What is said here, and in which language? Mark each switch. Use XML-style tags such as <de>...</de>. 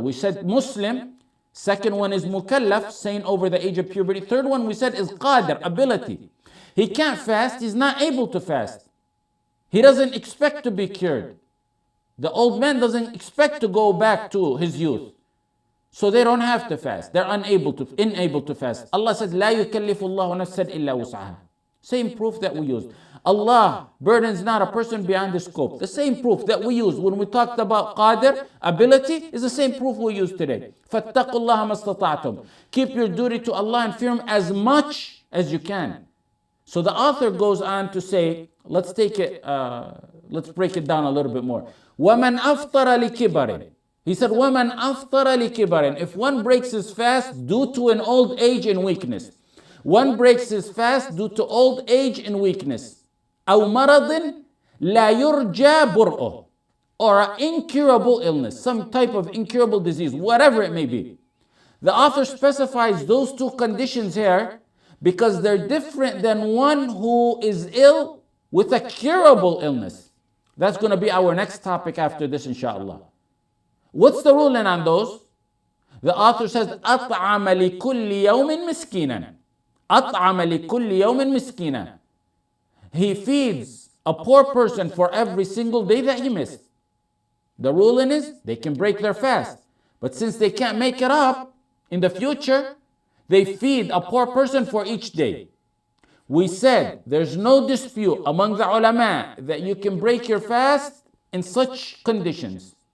<en>We said Muslim. Second one is mukallaf, sane over the age of puberty. Third one we said is qadir, ability. He can't fast. He's not able to fast. He doesn't expect to be cured. The old man doesn't expect to go back to his youth. So they don't have to fast. They're unable to fast.</en> <ar>Allah said, لا يكلف الله نفسا إلا وسعها.</ar> <en>Same proof that we used. Allah burdens not a person beyond the scope. The same proof that we used when we talked about qadir, ability, is the same proof we use today.</en> <ar>فَاتَّقُوا اللَّهَ مَا اسْتَطَعْتُمْ.</ar> <en>Keep your duty to Allah and fear Him as much as you can. So the author goes on to say, let's break it down a little bit more.</en> <ar>وَمَنْ أَفْطَرَ لِكِبَرٍ.</ar> <en>He said,</en> <ar>وَمَنْ أَفْطَرَ لِكِبَرٍ.</ar> <en>If one breaks his fast due to an old age and weakness. One breaks his fast due to old age and weakness.</en> <ar>أو مرض لا يرجى برؤه,</ar> <en>or an incurable illness, some type of incurable disease, whatever it may be. The author specifies those two conditions here because they're different than one who is ill with a curable illness. That's going to be our next topic after this, inshallah. What's the ruling on those? The author says,</en> <ar>أطعم لكل يوم مسكينا. أطعم لكل يوم مسكينا.</ar> <en>He feeds a poor person for every single day that he missed. The ruling is they can break their fast. But since they can't make it up in the future, they feed a poor person for each day. We said there's no dispute among the ulama that you can break your fast in such conditions.</en>